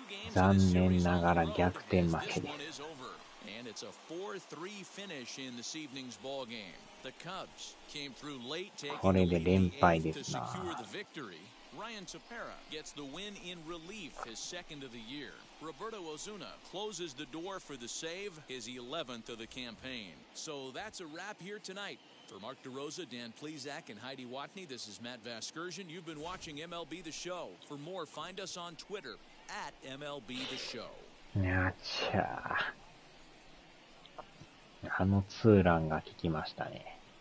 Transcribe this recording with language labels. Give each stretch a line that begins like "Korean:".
Japanese: 残念ながら逆転負けです。
English: And it's a 4-3 finish in this evening's ball game. The Cubs came through late, taking the lead to secure the victory. Ryan Tepera gets the win in relief, his 2nd of the year. Roberto Ozuna closes the door for the save, his 11th of the campaign. So that's a wrap here tonight. For Mark DeRosa, Dan Plesac, and Heidi Watney, this is Matt Vasgersian. You've been watching MLB The Show. For more, find us on Twitter at MLB The Show.
Japanese: やっちゃー。ツーランが効きましたね。